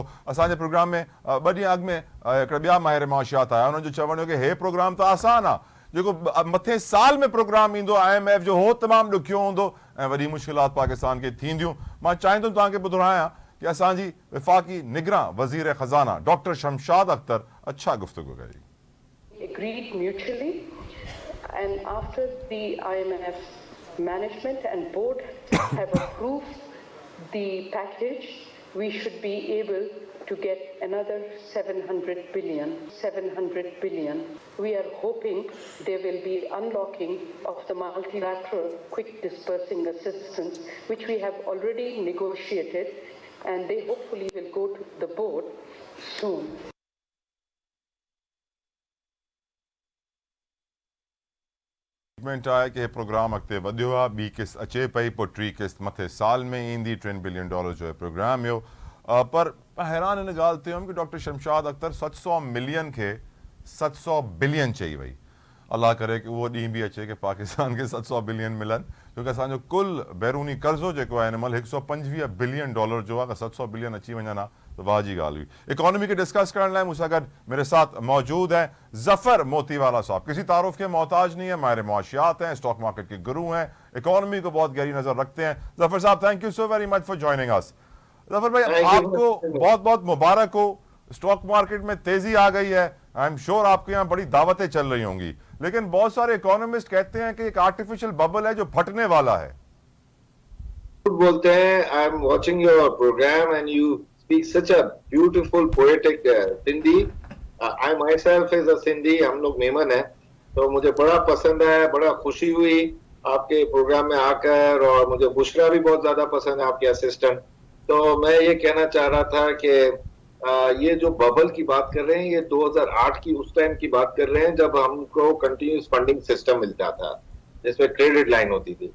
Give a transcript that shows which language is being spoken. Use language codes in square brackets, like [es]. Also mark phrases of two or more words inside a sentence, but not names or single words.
[sd] असांजे प्रोग्राम में 2 ॾींहं अॻु में हिकिड़ा ॿिया माहिर माशियात आया, उन्हनि जो चवणु हो कि हे प्रोग्राम त आसान आहे, जेको मथे साल में प्रोग्राम ईंदो IMF जो हो तमामु ॾुखियो हूंदो ऐं वॾी मुश्किलात पाकिस्तान खे थींदियूं। मां चाहींदुमि तव्हांखे ॿुधायां कि असांजी वफ़ाक़ी निगरान वज़ीर ख़ज़ाना डॉक्टर शमशाद अख्तर अच्छा गुफ्तगू कई। [en] Agreed mutually, and after the IMF management and board have approved the package, we should be able to get another 700 billion. We are hoping there will be unlocking of the multilateral quick dispersing assistance, which we have already negotiated, and they hopefully will go to the board soon. [sd] आहे कि प्रोग्राम अॻिते वधियो आहे, ॿी किस्त अचे पई, पोइ टी किस्त मथे साल में ईंदी। $3 बिलियन जो प्रोग्राम हुयो। पर हैरान इन ॻाल्हि ते हुयुमि कि डॉक्टर शमशाद अख्तर 700 मिलियन खे 700 बिलियन चई वई। अल्लाह करे कि उहो ॾींहुं बि अचे कि पाकिस्तान खे 700 बिलियन मिलनि, छोकी असांजो कुल बैरूनी कर्ज़ो जेको आहे हिन महिल $125 बिलियन जो आहे। अगरि 700 बिलियन अची वञनि हा तो वाह जी ॻाल्हि हुई। इकोनॉमी के डिस्कस करण लाइ मूंसां गॾु [ur] میرے ساتھ موجود ہیں [sd] ज़फ़र मोतीवाला साहब। [ur] کسی تعارف کے محتاج نہیں ہے، ماہر معاشیات ہیں, [en] stock market [ur] کے گرو ہیں، اکانومی کو بہت گہری نظر رکھتے ہیں. ظفر صاحب, [en] Thank you so very much for joining us. [ur] ظفر بھائی، آپ کو بہت بہت مبارک ہو. [en] stock market [ur] میں تیزی آ گئی ہے. [en] I am sure [ur] آپ کے یہاں بڑی دعوتیں چل رہی ہوں گی، لیکن بہت سارے اکانومسٹ کہتے ہیں کہ ایک [en] artificial bubble [ur] ہے جو پھٹنے والا ہے. بولتے ہیں, [en] I am watching your program and you speak such a beautiful poetic Sindhi. I myself is a Sindhi, [ur] ہم لوگ میمن ہیں، تو مجھے بڑا پسند ہے، بڑا خوشی ہوئی آپ کے پروگرام میں آکر، اور مجھے بشریٰ بھی بہت زیادہ پسند ہے، آپ کے اسسٹنٹ. تو میں یہ کہنا چاہ رہا تھا کہ یہ جو ببل کی بات کر رہے ہیں، یہ 2008 کی اس ٹائم کی بات کر رہے ہیں جب ہم کو [en] continuous funding system [ur] ملتا تھا جس میں [en] credit line [ur] ہوتی تھی.